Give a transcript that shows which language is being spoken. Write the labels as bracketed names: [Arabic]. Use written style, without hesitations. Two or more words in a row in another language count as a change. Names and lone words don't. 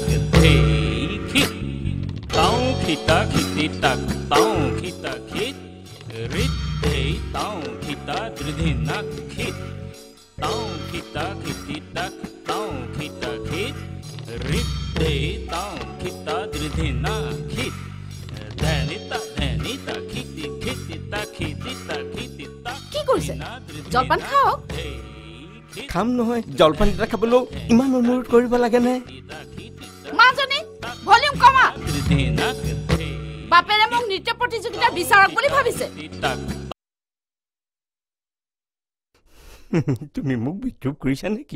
[Assamese] hey kit tao kita kiti tak tao kita kit rit hey tao kita dridhinak kit tao kita kiti tak tao kita kit rit hey tao kita dridhinak kit dhanita kiti tak কি কৰিছে জলপান খাওক খাম নহয় জলপান এটা খাবলৈ ইমান অনুৰোধ কৰিব লাগে নে মাজনী ভলিউম কমা বাপেৰে মোক নৃত্য প্ৰতিযোগিতা বিচাৰক বুলি ভাবিছে তুমি মোক বিদ্ৰোহ কৰিছা নেকি